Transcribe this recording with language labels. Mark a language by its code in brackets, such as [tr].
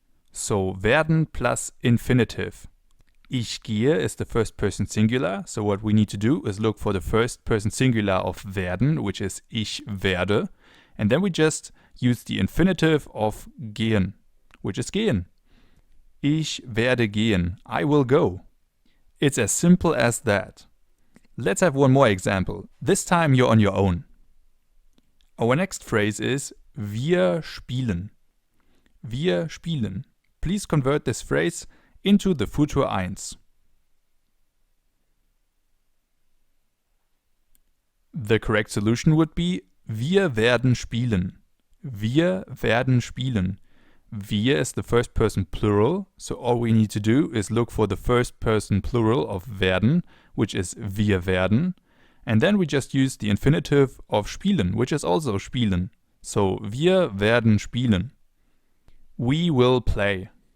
[en] So werden plus infinitive. [de] Ich gehe [en] is the first person singular, so what we need to do is look for the first person singular of werden, which is ich werde, and then we just use the infinitive of gehen, which is gehen. [de] Ich werde gehen. [en] I will go. It's as simple as that. Let's have one more example. This time you're on your own. Our next phrase is [de] wir spielen. Wir spielen. [en] Please convert this phrase into the Futur 1. The correct solution would be [de] wir werden spielen. Wir werden spielen. [en] Wir is the first person plural, so all we need to do is look for the first person plural of werden, which is wir werden, and then we just use the infinitive of spielen, which is also spielen. So [de] wir werden spielen. [en] We will play.